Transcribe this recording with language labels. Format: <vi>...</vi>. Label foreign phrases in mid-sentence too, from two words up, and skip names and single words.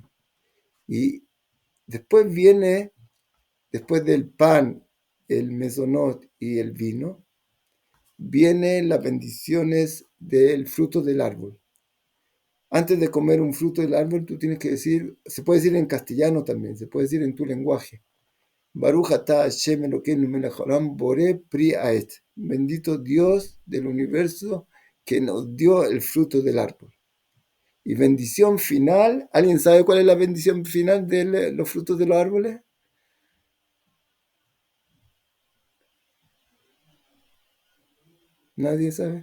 <es>Y después viene, después del pan, el mesonot y el vino, vienen las bendiciones del fruto del árbol. Antes de comer un fruto del árbol, tú tienes que decir, se puede decir en castellano también, se puede decir en tu lenguaje.</es> <he>ברוך אתה השם אלוקינו מלך העולם בורא פרי העץ.</he> <es>Bendito Dios del universo que nos dio el fruto del árbol. Y bendición final, ¿alguien sabe cuál es la bendición final de los frutos de los árboles? ¿Nadie sabe?</es>